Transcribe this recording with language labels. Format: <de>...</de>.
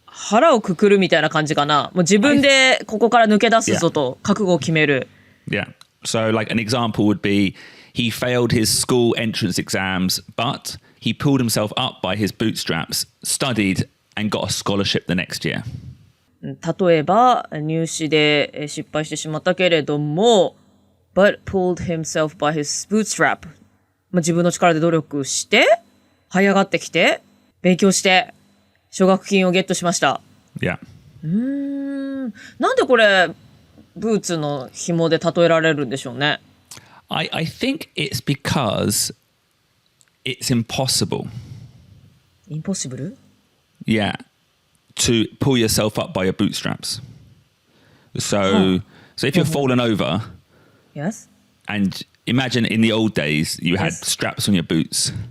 <ja>腹をくくるみたいな感じかな。もう自分でここから抜け出すぞと覚悟を決める。</ja> <en>Yeah. So like an example would be he failed his school entrance exams, but he pulled himself up by his bootstraps, studied and got a scholarship the next year.</en> <ja>例えば入試で失敗してしまったけれども</ja> <en>but pulled himself by his bootstrap、</en> <ja>自分の力で努力して這い上がってきて勉強して奨学金をゲットしました。</ja> <en>Yeah.</en> <ja>なんでこれブーツの紐で例えられるんでしょうね。</ja> <en>I think it's because it's impossible. Impossible? Yeah. To pull yourself up by your bootstraps. So if you're falling over, Yes. and imagine in the old days you had straps on your boots.</en>